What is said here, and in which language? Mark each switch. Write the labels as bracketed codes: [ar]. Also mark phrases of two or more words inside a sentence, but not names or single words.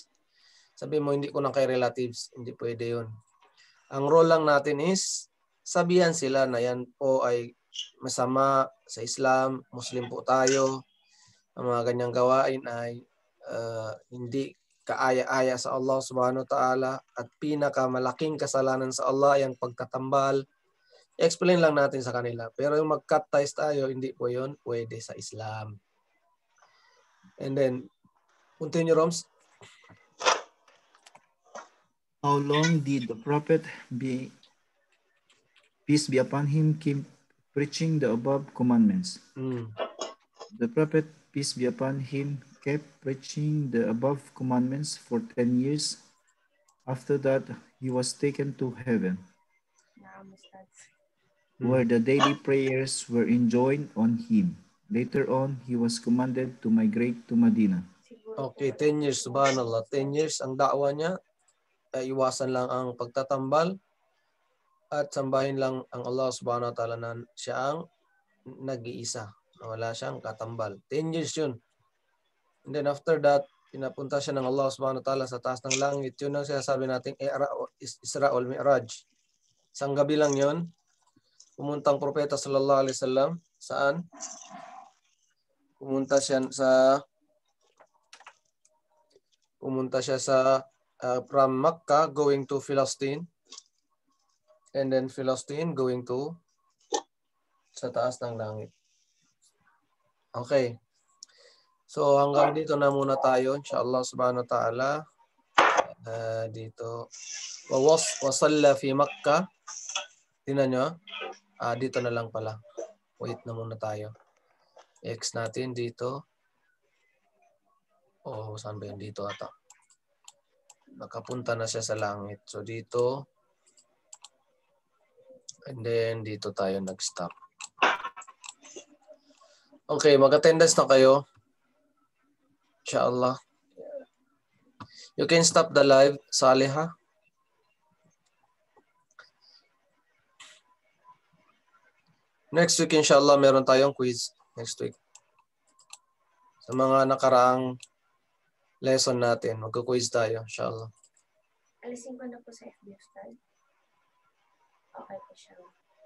[tl] Sabi mo, hindi ko na kay relatives. Hindi pwede yun. Ang role lang natin is, sabihan sila na yan po ay masama sa Islam, Muslim po tayo. Ang mga ganyang gawain ay hindi kaaya-aya sa Allah [ar] subhanahu wa ta'ala [tl] at pinakamalaking kasalanan sa Allah ay ang pagtatambal. Explain lang natin sa kanila. Pero yung mag- [en] cut ties [tl] tayo, hindi po yun pwede sa Islam. [en] And then, continue, Roms. How long did the prophet, peace be upon him, keep preaching the above commandments? The prophet, peace be upon him, kept preaching the above commandments for 10 years. After that, he was taken to heaven, where the daily prayers were enjoined on him. Later on, he was commanded to migrate to Medina. Okay, 10 years, subhanallah. 10 years, [tl] ang da'wa niya, iwasan lang ang pagtatambal at sambahin lang ang Allah [ar] subhanahu wa ta'ala [tl] na siya ang nag-iisa. Wala siyang katambal. 10 years yun. [en] And then after that, [tl] pinapunta siya ng Allah [ar] subhanahu wa ta'ala [tl] sa taas ng langit. Yun ang sinasabi natin, Isra ul Mi'raj. Isang gabi lang yun. Pumuntang propeta [ar] sallallahu alaihi wasallam. [tl] Saan? Pumunta siya sa [en] from Makkah going to [tl] Philistine. [en] And then Philistine going to [tl] sa taas ng langit. Okay. So hanggang dito na muna tayo, [ar] inshallah subhanahu wa ta'ala. Dito. Wasalla fi Makkah. [tl] Tingnan nyo. Dito na lang pala. Wait na muna tayo. X natin dito. Saan ba yun? Dito ata. Nakapunta na siya sa langit. So dito. [en] And then [tl] dito tayo nag-stop. Okay, mag-attendance na kayo. Inshallah. [en] You can stop the live, Saliha. Next week, inshallah, [tl] meron tayong quiz. Next week. Sa mga nakaraang lesson natin, magka-quiz tayo, inshallah. Alisin ko na po sa FB Ustad. Okay po siya.